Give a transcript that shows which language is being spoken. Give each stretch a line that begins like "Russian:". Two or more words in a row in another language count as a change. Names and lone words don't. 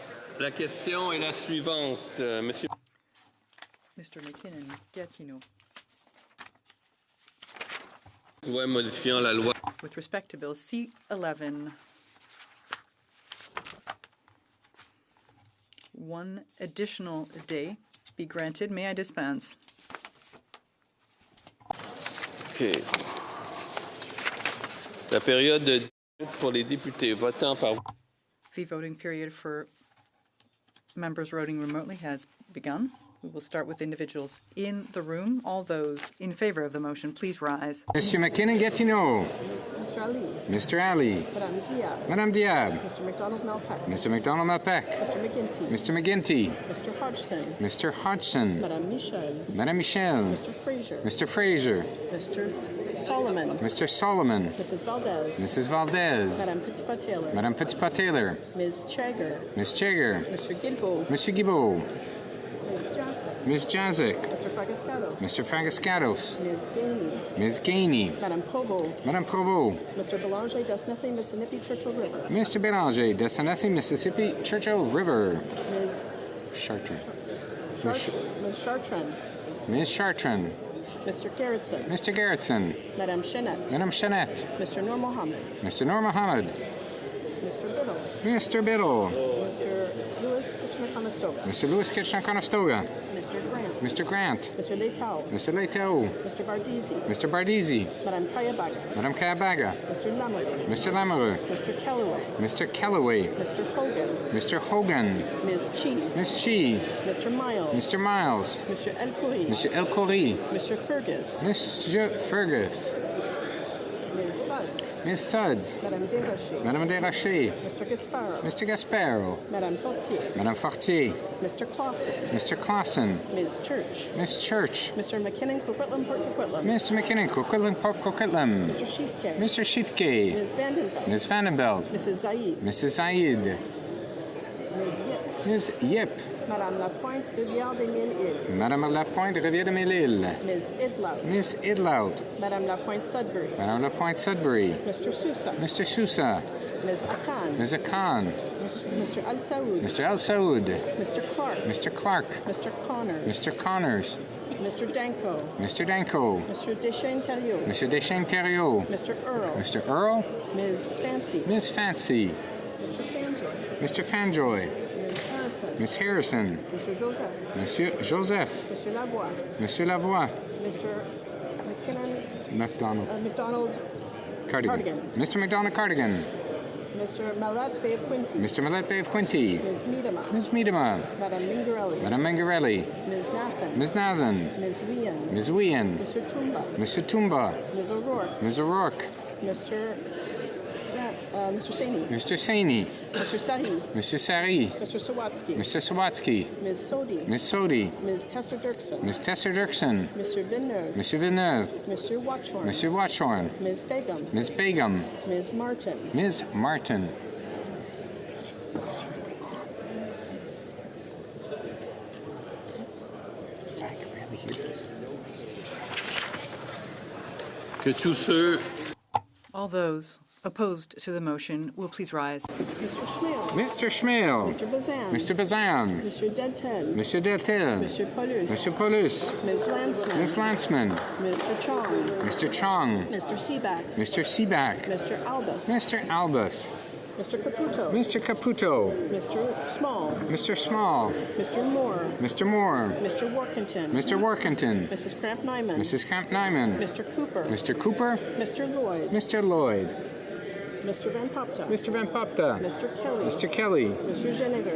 French: La question est la suivante, Monsieur. Mr. McKinnon, Gatineau. Loi modifiant la loi.
English: With respect to Bill C-11, one additional day be granted. May I dispense? OK.
French: La période de 10 minutes pour les députés votant par.
English: The voting period for members voting remotely has begun. We will start with individuals in the room. All those in favor of the motion, please rise. Monsieur McKinnon Gatineau. Mr. Ali. Mr. Ali. Madame Diab. Madame Diab. Mr. McDonald Malpeck. Mr. McDonald Malpeck. Mr. McGinty. Mr. McGinty. Mr. Hodgson. Mr. Hodgson. Madame Michel. Madame Michel. Mr. Fraser. Mr. Fraser. Mr. Solomon. Mr. Solomon. Mrs. Valdez. Mrs. Valdez. Madame Petitpas-Taylor. Madame Petitpas-Taylor. Ms. Chagger. Ms. Chagger. Mr. Guilbeault. Monsieur Guilbeault. Ms. Jazik. Mr. Fragascados. Mr. Fragascados. Ms. Gainey. Ms. Gainey. Madame Provo. Madame Provo. Mr. Belanger, Desnathan, Mississippi, Churchill River. Mr. Belanger, Dessanethe, Mississippi, Churchill River. Ms. Chartrand. Ms. Chartrand. Ms. Chartrand. Mr. Gerritsen. Mr. Gerritsen. Madame Chenette. Madame Chenette. Mr. Nur Mohammed. Mr. Nur Mohammed. Mr. Biddle. Mr. Biddle. Mr. Lewis Kitchener-Conestoga. Mr. Lewis Mr. Kitchener-Conestoga. Grant. Mr. Grant. Mr. Leitao. Mr. Leitao. Mr. Bardisi. Mr. Bardisi. Madame Kayabaga. Madame Kayabaga. Mr. Lamoureux. Mr. Lamoureux. Mr. Kellaway. Mr. Kellaway. Mr. Hogan. Mr. Hogan. Ms. Chi. Ms. Chi. Mr. Miles. Mr. Miles. Mr. El Khoury. Mr. El Khoury. Mr. Fergus. Monsieur Fergus. Ms. Suggs. Ms. Suds. Madame Desrochers. Madame Desrochers. Mr. Gasparo. Mr. Gasparo. Madame Fortier. Madame Fortier. Mr. Clausen. Mr. Clausen. Ms. Church. Ms. Church. Mr. McKinnon, Coquitlam, Port Coquitlam. Mr. McKinnon, Coquitlam, Port Coquitlam. Mr. Schiefke. Mr. Schiefke. Ms. Vandenberg. Ms. Vandenbelt. Mrs. Zaid. Mrs. Zaid. Ms. Yip. Madame Lapointe, Rivière des Mille-Îles. Madame Lapointe, Rivière de Mille-Îles. Ms. Idlout. Miss Idlout. Madame Lapointe, Sudbury. Madame Lapointe, Sudbury. Mr. Sousa. Mr. Sousa. Ms. Akan. Ms. Akan. Mr. Al Saoud. Mr. Al Saoud. Mr. Clark. Mr. Clark. Mr. Connors. Mr. Connors. Mr. Danko. Mr. Danko. Mr. Deschênes-Thériault. Mr. Deschênes-Thériault. Mr. Earl. Mr. Earl. Ms. Fancy. Miss Fancy. Mr. Fanjoy. Mr. Fanjoy. Ms. Harrison. Miss Harrison. Mr. Joseph. Monsieur Joseph. Mr. Lavoie. Monsieur Lavoie. Mr. McKinnon. McDonald. McDonald Cardigan. Mr. McDonald Cardigan. Mr. Malat Bay of Quinty. Mr. Millet Bay of Quinty. Ms. Miedema. Ms. Miedema. Madame Mingarelli. Madame Mangarelli. Ms. Nathan. Ms. Nathan. Ms. Wien. Ms. Wien. Mr. Tumba. Mr. Tumba. Ms. O'Rourke. Ms. O'Rourke. Mr. Saini. Mr. Saini. Mr. Sahi. Mr. Sari. Mr. Sawatsky. Mr. Sawatsky. Ms. Sodi. Ms. Sodi. Ms. Tessa Dirksen. Ms. Tesser Dirksen. Mr. Villeneuve. Mr. Villeneuve. Mr. Watchorn. Mr. Watchorn. Ms. Begum. Ms. Begum. Ms. Martin. Ms. Martin.
French: Que tous ceux.
English: All those opposed to the motion will please rise. Mr. Schmale. Mr. Schmale. Mr. Bazan. Mr. Bazan. Mr. Deltel. Mr. Deltel. Mr. Paulus. Mr. Paulus. Ms. Landsman. Ms. Landsman. Mr. Chong. Mr. Chong. Mr. Seaback. Mr. Seaback. Mr. Albus. Mr. Albus. Mr. Caputo. Mr. Caputo. Mr. Small. Mr. Small. Mr. Moore. Mr. Moore. Mr. Workington. Mr. Workington. Mrs. Cramp Nyman. Mrs. Cramp Nyman. Mr. Cooper. Mr. Cooper. Mr. Lloyd. Mr. Lloyd. Mr. Van Popta. Mr. Van Popta. Mr. Kelly. Mr. Kelly. Mr. Généreux.